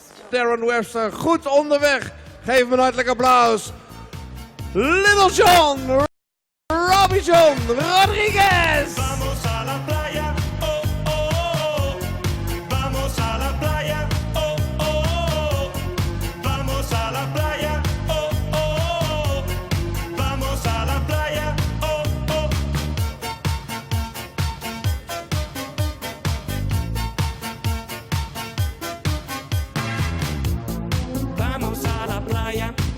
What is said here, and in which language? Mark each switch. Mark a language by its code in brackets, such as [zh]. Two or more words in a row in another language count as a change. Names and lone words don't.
[nl] Darren Webster goed onderweg. Geef hem een hartelijk applaus. Little John, Robbie John Rodriguez. [es] Vamos a la playa, oh, oh, oh. Vamos a la playa, oh, oh, oh. Vamos a la playa, oh, oh, oh. Vamos a la playa, oh, oh. Vamos a la playa.